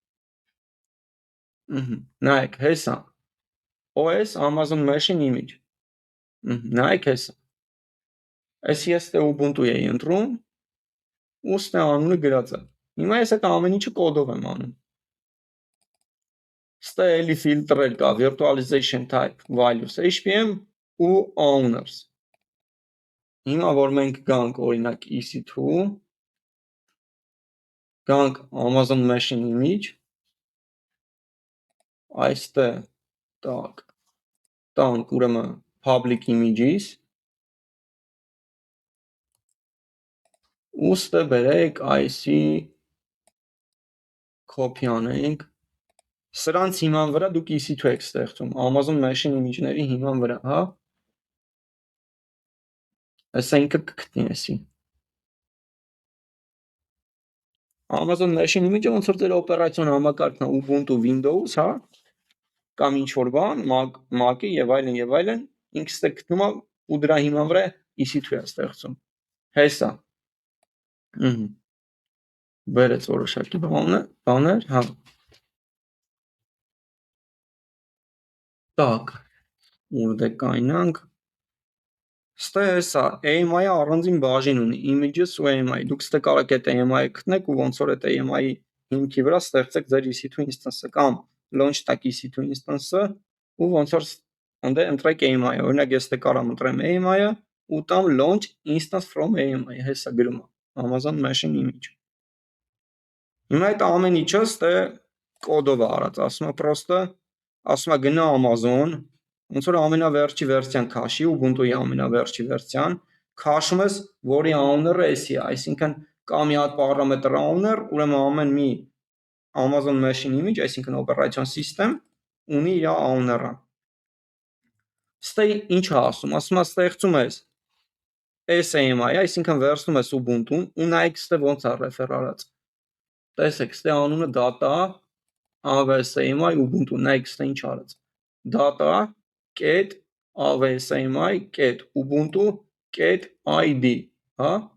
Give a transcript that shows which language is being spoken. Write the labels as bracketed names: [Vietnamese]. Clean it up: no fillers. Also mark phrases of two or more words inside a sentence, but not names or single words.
[Armenian] նայեք հեսա [English] OS Amazon machine image [Armenian] նայեք հեսա այս ես դե Ubuntu էի ընտրում ու ստե անունը գրած է հիմա ես այդ ամեն ինչը կոդով եմ անում ստե էլի ֆիլտրել կա [English] virtualization type values HPM [Armenian] ու owners հիմա որ մենք գանք օրինակ EC2 գանք [English] Amazon machine image [Armenian] այստեղ так տանք ուրեմն [English] public images [Armenian] ուստը բերեք այսի copy անենք սրանց հիման վրա դուք EC2 եք ստեղծում [English] Amazon machine image- [Armenian] ների հիման վրա հա այսա ինքը կգտնի էսի [English] Amazon machine image- [Armenian] ը ոնց որ ձեր օպերացիոն համակարգն է Ubuntu Windows հա կամ ինչ որ բան Mac-ը եւ այլն ինքս է գտնում ու դրա հիման վրա EC2 է ստեղծում հեսա բերեց որոշակի բաներ հա так ուր դե կայնանք ստե հեսա AMI-ը առանձին բաժին ունի images ու AMI դուք ստե կարող եք այդ AMI-ը գտնեք ու ոնց որ այդ AMI-ի հիմքի վրա ստեղծեք ձեր EC2 instance-ը կամ launch տակ EC2 instance-ը ու ոնց որ ընդ ընտրեք AMI-ը օրինակ ես դե կարամ ընտրեմ AMI-ը ու տամ [English] launch instance from AMI [Armenian] հեսա գրում է [English] Amazon machine image [Armenian] հիմա այդ ամեն ինչը ստե կոդով է արած ասում է պրոստը ասում է գնա Amazon ոնց որ ամենավերջի վերսիան քաշի Ubuntu-ի ամենավերջի վերսիան քաշում ես որի owner-ը էսի է այսինքն կա մի հատ պարամետր owner ուրեմն ամեն մի [English] Amazon machine image [Armenian] այսինքն օպերացիոն սիստեմ ունի իր owner-ը ստե ինչ է ասում է ստեղծում ես AMI այսինքն վերցնում ես Ubuntu-ն ու նայեք ստե ոնց է ռեֆեր արած տեսեք ստե անունը [English] data AWS-AMI Ubuntu [Armenian] նայեք ստե ինչ արած [English] data get AWS-AMI get Ubuntu get ID [Armenian] հա